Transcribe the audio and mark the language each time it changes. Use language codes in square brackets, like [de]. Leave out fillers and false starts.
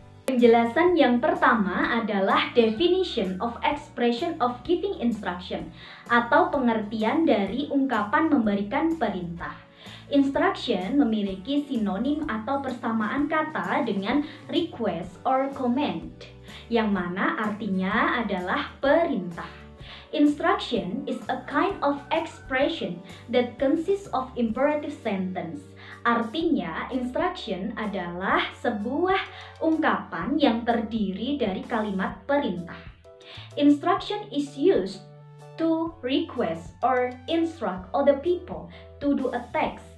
[id] Penjelasan yang pertama adalah [en] definition of expression of giving instruction [id] atau pengertian dari ungkapan memberikan perintah. Instruction memiliki sinonim atau persamaan kata dengan [en] request or command, [id] yang mana artinya adalah perintah. [en] Instruction is a kind of expression that consists of imperative sentence. [id] Artinya, instruction adalah sebuah ungkapan yang terdiri dari kalimat perintah. [en] Instruction is used to request or instruct other people to do a task.